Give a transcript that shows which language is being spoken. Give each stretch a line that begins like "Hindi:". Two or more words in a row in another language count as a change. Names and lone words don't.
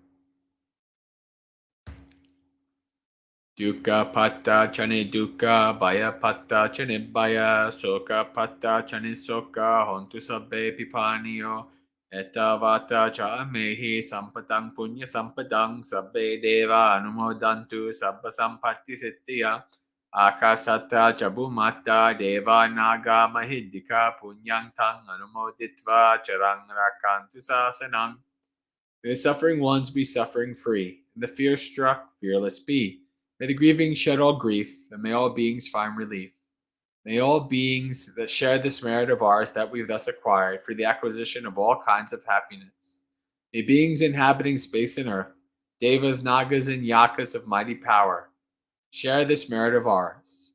Pali: Dukkha patta chane dukkha, bhaya patta chane bhaya, soka patta chane soka, hontu sabbe pipaniyo, etavata cha mehi sampatang punya sampadang, sabbe deva anumodantu sabba sampatti sittiya, akasata chabumata deva naga mahidika punyang tang anumoditva charang rakantu sasanang.
English: May the suffering ones be suffering free, and the fear struck fearless be. May the grieving shed all grief, and may all beings find relief. May all beings that share this merit of ours that we've thus acquired for the acquisition of all kinds of happiness. May beings inhabiting space and earth, devas, nagas, and yakas of mighty power, share this merit of ours.